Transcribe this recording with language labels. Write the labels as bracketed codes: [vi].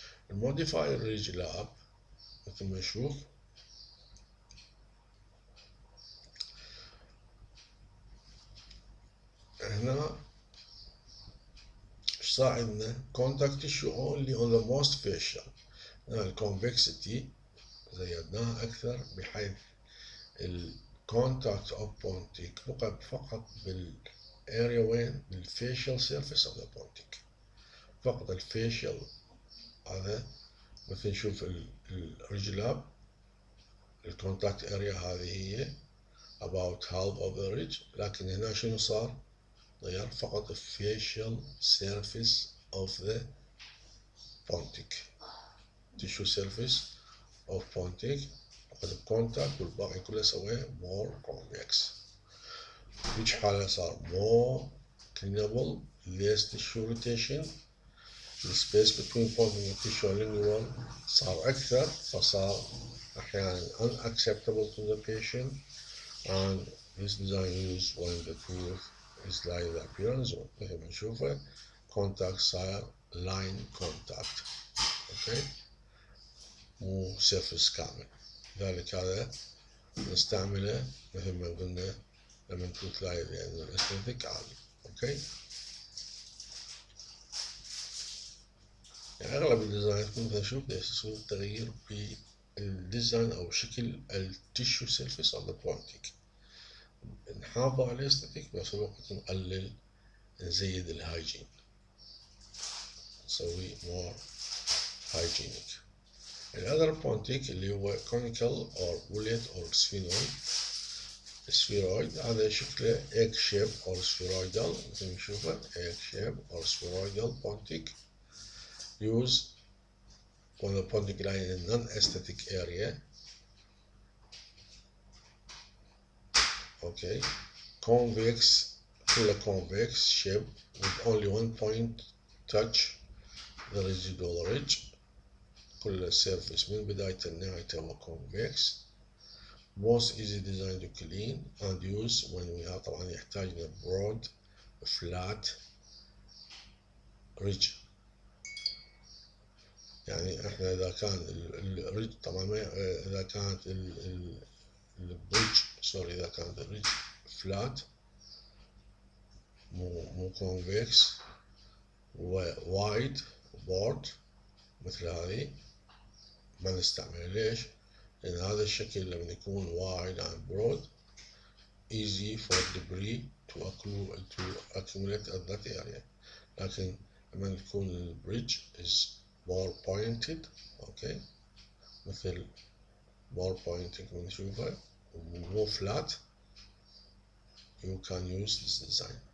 [ar] الموديفاي الريج لاب مثل ما نشوف هنا ايش صار عندنا [en] contact tissue only on the most facial. [ar] هنا الكونفكسيتي زيدناها أكثر بحيث الكونتاكت اوف بونتيك بقى فقط بالاريا وين بالفيشل سيرفيس اوف ذا بونتيك، فقط الفيشل. هذا مثل نشوف الرجلاب الكونتاكت اريا هذه هي [en] about half of the ridge، [ar] لكن هنا شنو صار؟ غير فقط [en] facial surface of the pontic tissue surface of pontic [ar] فقط الكونتاكت والباقي كله سواه [en] more convex، [ar] which حالة صار [en] more cleanable less tissue rotation. the space between pontic and tissue lingual [ar] صار [en] أكثر، [ar] فصار [en] أحيانا unacceptable to the patient, and this design used when the tooth is like the appearance zone. [ar] مثل ما نشوفه contact صار line contact، اوكي مو surface كامل. لذلك هذا نستعمله مثل ما قلنا لما التوث لاين لأن الاستاتيك عالي، اوكي. يعني أغلب الديزاين مثل نشوف يصير تغيير بالديزاين أو شكل التيشو سيرفيس أو البونتيك، نحافظ على الاستاتيك بنفس الوقت نقلل نزيد الهايجين، نسوي [en] more hygienic. [ar] الأذر بونتيك اللي هو [en] conical or bullet or spheroid [ar] هذا شكله [en] egg shape or spheroidal [ar] مثل ما نشوفه [en] egg shape or spheroidal pontic used when the pontic line in a non-aesthetic area. Okay, convex [ar] كله [en] convex shape with only one point touch the residual ridge. [ar] كل surface من بداية لنهايته هو convex. [en] most easy design to clean and use when we have [ar] طبعا يحتاج إلى [en] broad flat ridge. [ar] يعني احنا إذا كان الريدج طبعا إذا كانت البريدج سوري إذا كانت الريدج فلات مو convex وايد بورد مثل هذه ما نستعمله. ليش؟ لأن هذا الشكل لما يكون [en] wide and broad easy for debris to accumulate at that area. [ar] لكن لما يكون البريدج [en] is more pointed okay مثل more pointed [ar] بنشوفه [en] more flat you can use this design.